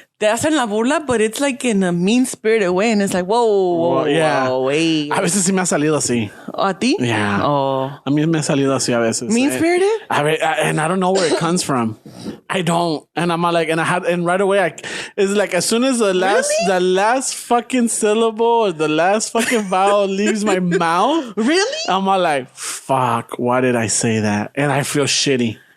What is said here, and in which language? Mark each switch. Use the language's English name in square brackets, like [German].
[Spanish] Te hacen la burla, [English] but it's like in a mean-spirited way. And it's like, whoa, hey. [Spanish] A veces sí me ha salido así. ¿A ti? [English] Yeah. Oh. [Spanish] A mí me ha salido así a veces. [English] Mean-spirited? And I don't know where it comes from. I don't. And I'm like, and right away, it's like as soon as the last fucking syllable or the last fucking vowel leaves my mouth. Really? I'm all like, fuck, why did I say that? And I feel shitty.